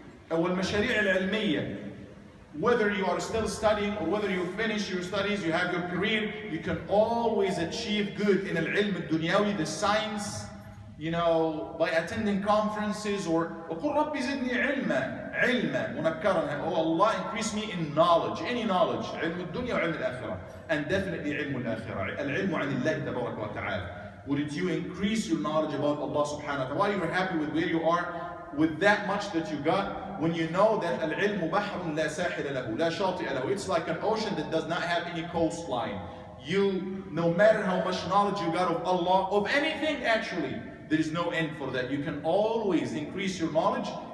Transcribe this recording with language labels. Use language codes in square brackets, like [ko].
[ar] والمشاريع العلمية. [en] Whether you are still studying or whether you finish your studies, you have your career, you can always achieve good in al-ilm al-dunyawi, the science, by attending conferences or [ar] وَقُلْ رَبِّ زِدْنِي عِلْمًا مُنَكَّرًا. [en] Oh Allah, increase me in knowledge, any knowledge, [ar] علم الدنيا وعلم الآخرة, [en] and definitely [ar] علم الآخرة, العلم عن الله تبارك وتعالى. [en] Would you increase your knowledge about Allah subhanahu wa ta'ala? While you're happy with where you are, with that much that you got, when you know that [ar] al-ilmu bahrun la sahila lahu, la shati'a lahu, [en] it's like an ocean that does not have any coastline. No matter how much knowledge you got of Allah, of anything actually, there is no end for that. You can always increase your knowledge.